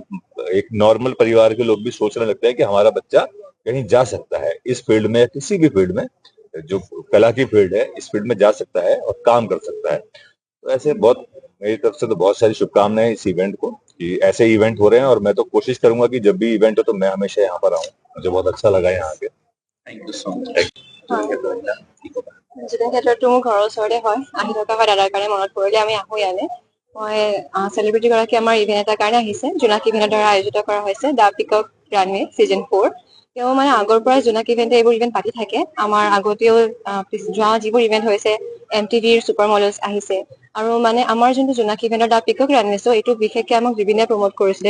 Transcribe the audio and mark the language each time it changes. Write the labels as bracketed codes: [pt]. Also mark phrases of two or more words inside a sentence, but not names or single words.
[hi] एक नॉर्मल परिवार के लोग भी सोचने लगते हैं कि हमारा बच्चा कहीं जा सकता है इस फील्ड में, या किसी भी फील्ड में, जो कला की फील्ड है, इस फील्ड में जा सकता है और काम कर सकता है। तो ऐसे बहुत, मेरी तरफ से तो बहुत सारी शुभकामनाएं इस इवेंट को, कि ऐसे इवेंट हो रहे हैं, और मैं तो कोशिश करूंगा कि जब भी इवेंट हो तो मैं हमेशा यहाँ पर आऊँ। मुझे बहुत अच्छा लगा यहाँ आके। [en] thank you so much. [as] जुबिन ক্ষেত্ৰতো মোৰ ঘৰৰ ওচৰতে হয়। আহি থকা হয় দাদাৰ কাৰণে মনত পৰিলে আমি আহো ইয়ালে। মই চেলিব্ৰিটি গৰাকী আমাৰ ইভেন্ট এটাৰ কাৰণে আহিছে। জোনাক ইভেন্টৰ দ্বাৰা আয়োজিত কৰা হৈছে দ্য পিকক ৰানৱে ছিজন 4। তেওঁ মানে আগৰ পৰাই জোনাক ইভেন্টে এইবোৰ ইভেন্ট পাতি থাকে। আমাৰ আগতেও যোৱা যিবোৰ ইভেন্ট হৈছে, MTVৰ [en] super models [as] আহিছে, আৰু মানে আমাৰ যোনটো জোনাক ইভেন্টৰ দ্য পিকক ৰানৱে চ' এইটো বিশেষকৈ আমাক জুবিনে প্ৰমোট কৰিছিলে।